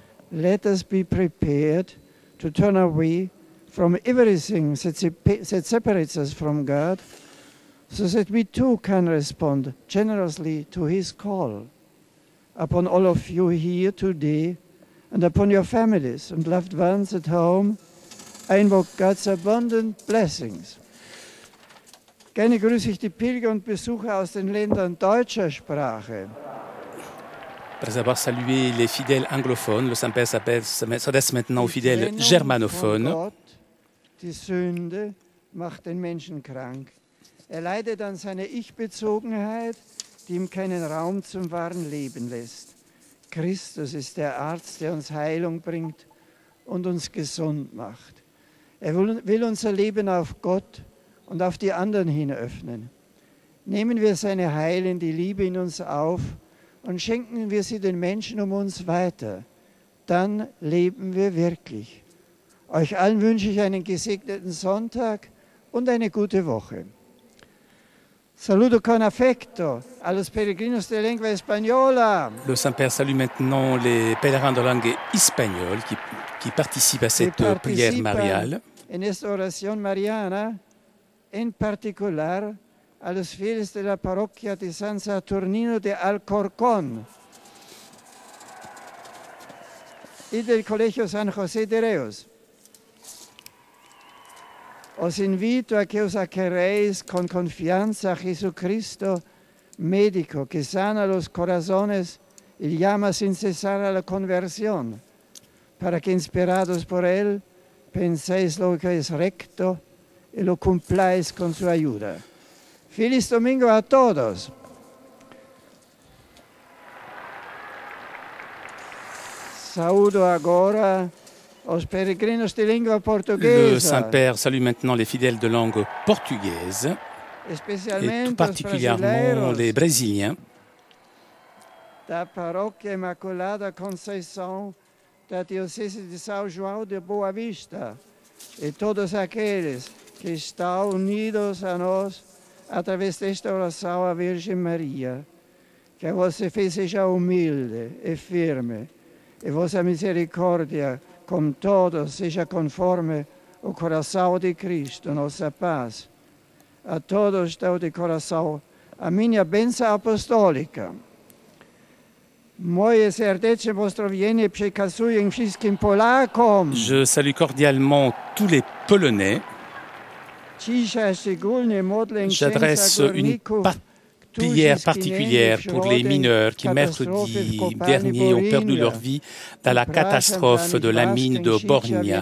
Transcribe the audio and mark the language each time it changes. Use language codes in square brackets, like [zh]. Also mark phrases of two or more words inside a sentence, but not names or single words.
[en] Let us be prepared to turn away from everything that separates us from God, so that we too can respond generously to His call upon all of you here today and upon your families and loved ones at home. I invoke God's abundant blessings. [de] Gerne grüße ich die Pilger und Besucher aus den Ländern deutscher Sprache. [fr] Après avoir salué les fidèles anglophones, le Saint-Père s'adresse maintenant aux fidèles germanophones. [de] Die Sünde macht den Menschen krank. Leidet an seiner Ich-Bezogenheit, die ihm keinen Raum zum wahren Leben lässt. Christus ist der Arzt, der uns Heilung bringt und uns gesund macht. Will unser Leben auf Gott und auf die anderen hin öffnen. Nehmen wir seine heilende Liebe in uns auf und schenken wir sie den Menschen um uns weiter. Dann leben wir wirklich. Euch allen wünsche ich einen gesegneten Sonntag und eine gute Woche. [es] Saludo con affetto a los peregrinos de lengua española. [fr] Le Saint-Père salue maintenant les pèlerins de langue espagnole qui participent à cette prière mariale. [es] En esta oración mariana, en particular a los fieles de la parroquia de San Saturnino de Alcorcón y del Colegio San José de Reus. Os invito a que os acerréis con confianza a Jesucristo, médico que sana los corazones y llama sin cesar a la conversión, para que inspirados por Él penséis lo que es recto y lo cumpláis con su ayuda. Feliz domingo a todos. [pt] Saúdo agora os peregrinos de língua portuguesa. [fr] Le Saint-Père salue maintenant les fidèles de langue portugaise, et tout particulièrement les Brésiliens. [pt] Da Paróquia Imaculada Conceição da Diocese de São João de Boa Vista, e todos aqueles que estão unidos a nós através desta oração à Virgem Maria. Que a vossa fé seja humilde e firme, e vossa misericórdia com todos seja conforme o coração de Cristo, nossa paz. A todos dou de coração a minha bênção apostólica. [pl] Moje serdeczne pozdrowienie przekazuję wszystkim Polakom. [fr] Je salue cordialement tous les Polonais. J'adresse une prière particulière pour les mineurs qui, mercredi dernier, ont perdu leur vie dans la catastrophe de la mine de Bornia.